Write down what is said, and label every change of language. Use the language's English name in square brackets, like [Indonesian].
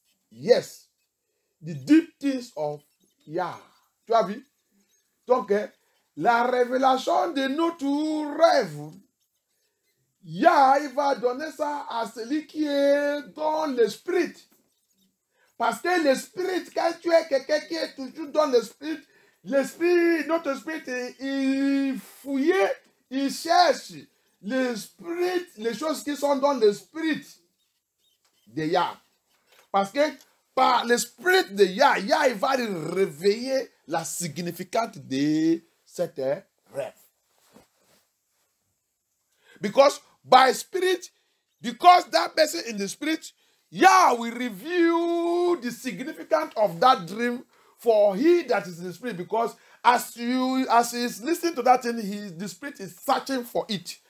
[English] Yes, the deep things of Yah. [French] Tu as vu? Donc, la révélation de notre rêve, Yah, il va donner ça à celui qui est dans l'esprit. Parce que l'esprit, quand tu es quelqu'un qui est toujours dans l'esprit, notre esprit, il fouille, il cherche l'esprit, les choses qui sont dans l'esprit de Yah. Parce que par l'esprit de Yah, Yah il va réveiller la significance de cette rêve. [English] Because by spirit, because that person in the spirit, Yah will reveal the significance of that dream for he that is in the spirit. Because as he is listening to that thing, the spirit is searching for it.